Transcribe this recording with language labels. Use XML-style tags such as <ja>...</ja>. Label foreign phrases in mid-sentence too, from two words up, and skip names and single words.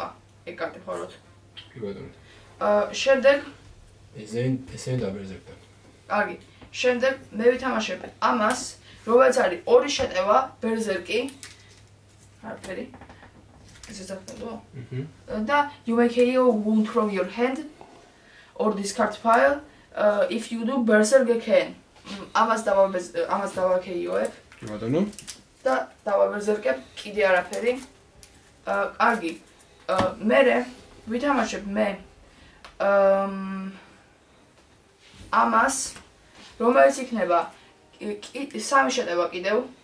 <ka>ეგ კარტი ხაროთ. კი ბატონო. შემდეგ ესენ და Berserk-და. კარგი. შემდეგ მე ვითამაშებ ამას, რომელიც არის 2 შეტევა Berserk-ი. არაფერი. ესეც ახლა.</ka> <en>და you may KO wound from your hand or discard pile if you do berserk again.</en> <ka>ამას დავაქეიოებ. ბატონო. და დავაბერზერკებ კიდე არაფერი. კარგი. მერე ვითამაშებ მე ამას რომელიც იქნება სამი შეტევა კიდევ.</ka>